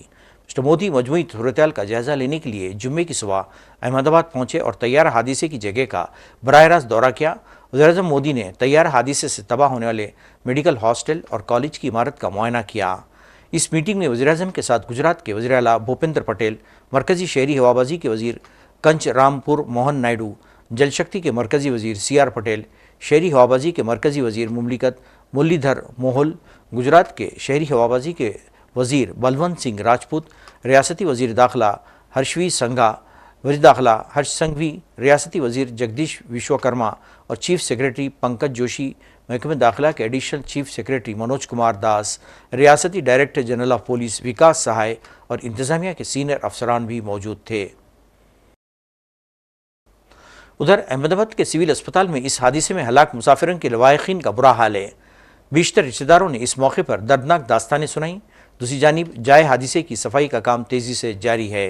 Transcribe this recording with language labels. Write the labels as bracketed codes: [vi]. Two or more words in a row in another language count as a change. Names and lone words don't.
[ur] مسٹر مودی مجموعی صورتحال کا جائزہ لینے کے لیے جمعے کی صبح احمد آباد پہنچے اور طیارہ حادثے کی جگہ کا براہ راست دورہ کیا۔ وزیراعظم مودی نے طیارہ حادثے سے تباہ ہونے والے میڈیکل ہاسٹل اور کالج کی عمارت کا معائنہ کیا۔ اس میٹنگ میں وزیراعظم کے ساتھ گجرات کے وزیر اعلیٰ بھوپندر پٹیل، مرکزی شہری ہوابازی کے وزیر کنچ رام پور موہن نائیڈو، جل شکتی کے مرکزی وزیر سی آر پٹیل، شہری ہوابازی کے مرکزی وزیر مملکت مرلی دھر موہل، گجرات کے شہری ہوابازی کے وزیر بلونت سنگھ راجپوت، ریاستی وزیر داخلہ ہرشوی سنگھا، وزیر داخلہ ہرش سنگھوی، ریاستی وزیر جگدیش وشوکرما اور چیف سیکریٹری پنکج جوشی، محکمہ داخلہ کے ایڈیشنل چیف سیکریٹری منوج کمار داس، ریاستی ڈائریکٹر جنرل آف پولیس وکاس سہائے اور انتظامیہ کے سینئر افسران بھی موجود تھے۔ ادھر احمد آباد کے سول اسپتال میں اس حادثے میں ہلاک مسافروں کے لواحقین کا برا حال ہے۔ بیشتر رشتہ داروں نے اس موقع پر دردناک داستانیں سنائیں۔ دوسری جانب جائے حادثے کی صفائی کا کام تیزی سے جاری ہے۔